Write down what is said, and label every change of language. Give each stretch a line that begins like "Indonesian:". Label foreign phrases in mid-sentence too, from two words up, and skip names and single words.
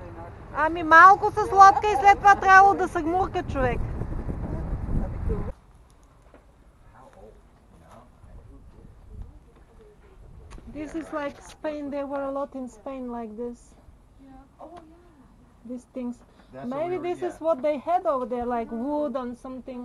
Bulgarian: Ами малко с лодка и след това трябвало да се гмурка човек.
English: This is like Spain, there were a lot in Spain like this. These things. That's Maybe this is what they had over there, like wood and something.